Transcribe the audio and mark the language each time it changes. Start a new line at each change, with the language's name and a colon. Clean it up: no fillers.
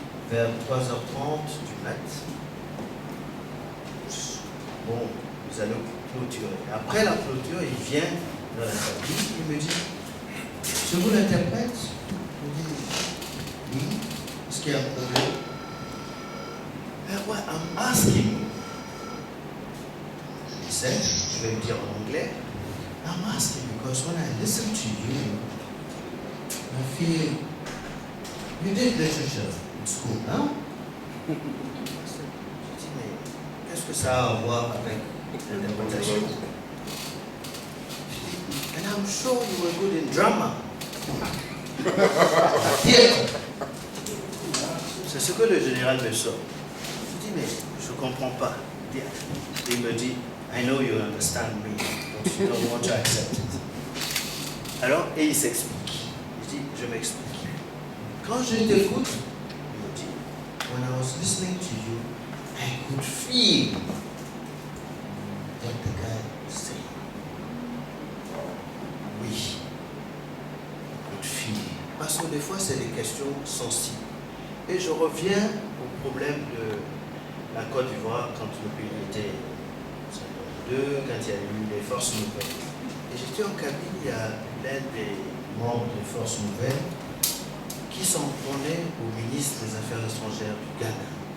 French: Vers 3h30 du mat, bon, nous allons clôturer. Après la clôture, il vient dans la cabine, il me dit, je vous l'interprète. Je me dis, oui, est-ce qu'il y a un problème?
English: What I'm asking, he said,
French: je vais le dire en anglais,
English: I'm asking because when I listen to you, I feel you did literature in school, hein?
French: Je dis, mais qu'est-ce que ça a à voir avec l'interprétation?
English: And I'm sure you were good in drama. Theater.
French: C'est ce que le général me sort. Je dis, mais je ne comprends pas. Il me dit,
English: I know you understand me, but you don't want to accept it.
French: Alors, et il s'explique. Il dit, je m'explique. Quand je t'écoute, il me dit,
English: when I was listening to you, I could feel what the guy was saying. Oui. I could feel.
French: Parce que des fois, c'est des questions sensibles. Et je reviens au problème de la Côte d'Ivoire quand le pays était en 1952, quand il y a eu les forces nouvelles. Et j'étais en cabine, il y a l'un des membres des forces nouvelles qui s'en prenait au ministre des Affaires étrangères du Ghana.